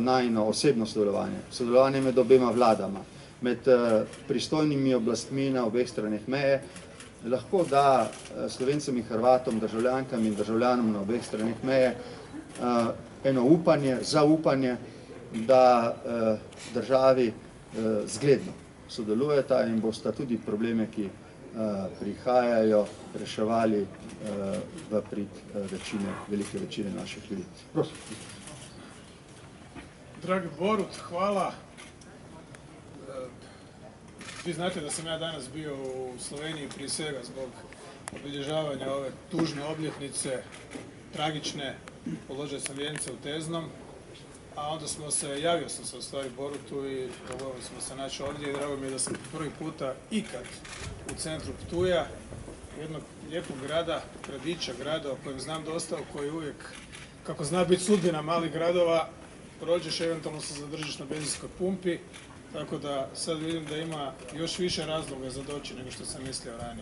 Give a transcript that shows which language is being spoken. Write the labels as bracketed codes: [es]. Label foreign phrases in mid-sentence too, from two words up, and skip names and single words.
[sl] najino osebno sodelovanje med obema vladama, med pristojnimi oblastmi na obeh straneh meje, lahko da Slovencem in Hrvatom, državljankam in državljanom na obeh straneh meje eno upanje, zaupanje, da državi zgledno sodelujeta in bosta tudi probleme, ki prihajajo, reševali v prid velike večine naših ljudi. Prosim. [hr] Dragi Borut, hvala. Vi znate da sam ja danas bio u Sloveniji prije svega zbog obilježavanja ove tužne obljetnice, tragične. Položio sam vijence u Teznom, a onda javio sam se u stvari Borutu i dogovorili smo se naći ovdje i drago mi je da sam prvi puta ikad u centru Ptuja, jednog lijepog grada, gradića, grada o kojem znam dosta, u koji uvijek, kako zna biti sudbina malih gradova, prođeš, eventualno se zadržiš na benzinskoj pumpi, tako da sad vidim da ima još više razloga za doći nego što sam mislio ranije.